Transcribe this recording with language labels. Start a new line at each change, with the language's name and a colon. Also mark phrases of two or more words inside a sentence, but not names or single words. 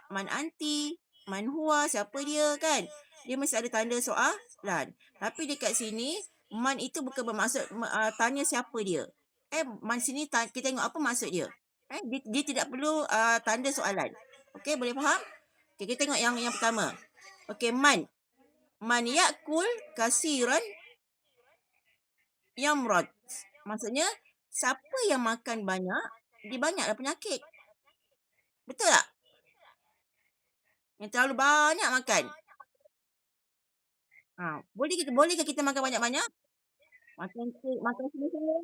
Arabic: من أنت، من هو,
Malay: siapa dia kan? Dia mesti ada tanda soalan. Tapi dekat sini man itu bukan bermaksud tanya siapa dia. Man sini kita tengok apa maksud dia. Dia tidak perlu tanda soalan. Okey, boleh faham? Okey, kita tengok yang pertama. Okey, man.
Arabic: من يأكل كثيرا يمرض.
Malay: Maksudnya, siapa yang makan banyak, dia banyaklah penyakit. Betul tak? Yang terlalu banyak makan. Bolehkah kita makan banyak-banyak? Makan kek, makan semua.